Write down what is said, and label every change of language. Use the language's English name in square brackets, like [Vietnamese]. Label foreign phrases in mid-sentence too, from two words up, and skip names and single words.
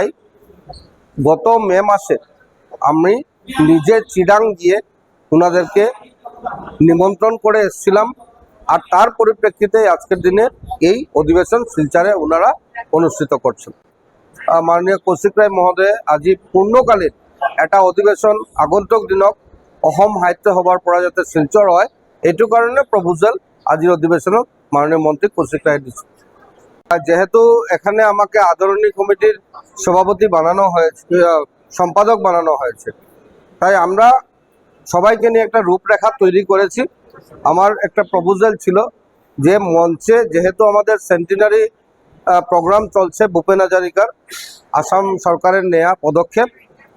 [Bangla] গত মে মাসে আমি নিজে চিরাং গিয়ে ওনাদেরকে নিমন্ত্রণ করে এসেছিলাম, আর তার পরিপ্রেক্ষিতে আজকের দিনে এই অধিবেশন শিলচরে ওনারা অনুষ্ঠিত করছেন। [Assamese] মাননীয় কৌশিক রায় মহোদয়ে আজি পূর্ণকালীন এটা অধিবেশন আগন্তুক দিনক অসম সাহিত্য সভাৰ পৰা যাতে শিলচৰ হয়, এইটো কাৰণে প্ৰপোজাল আজিৰ অধিবেশনত মাননীয় মন্ত্রী কৌশিক রায় দিচ্ছে। [Bangla] যেহেতু এখানে আমাকে আদরণী কমিটির সভাপতি বানানো হয়েছে, সম্পাদক বানানো হয়েছে, তাই আমরা সবাইকে নিয়ে একটা রূপরেখা তৈরি করেছি। আমার একটা প্রপোজাল ছিল যে মঞ্চে যেহেতু আমাদের [English] centenary program [Bangla] চলছে ভূপেন হাজারিকার, আসাম সরকারের নেওয়া পদক্ষেপ,